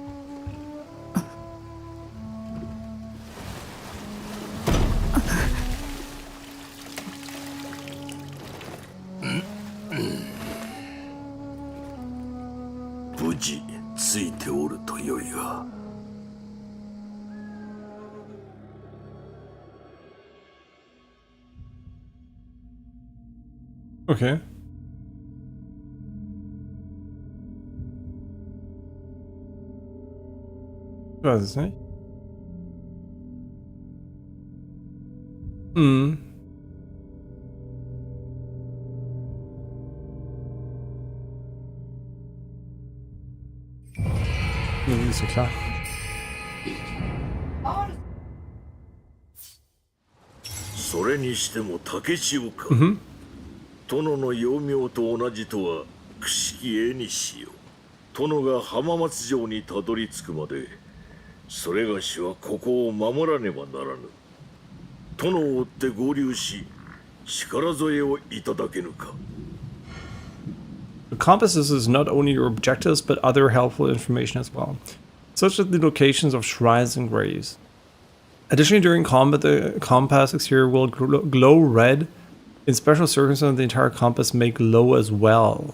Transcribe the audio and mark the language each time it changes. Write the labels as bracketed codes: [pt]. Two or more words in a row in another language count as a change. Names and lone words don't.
[ja] 無事ついておるとよいが。 [de] Okay. Ich weiß es nicht. Nicht so klar. [ja] それにしても竹千代か。殿の幼名と同じとはくしき絵にしよう。殿が浜松城にたどり着くまでそれがしはここを守らねばならぬ。殿を追って合流し力添えをいただけぬか。 [en] The compasses is not only your objectives, but other helpful information as well, such as the locations of shrines and graves. Additionally, during combat, the compass exterior will glow red. In special circumstances, the entire compass may glow as well.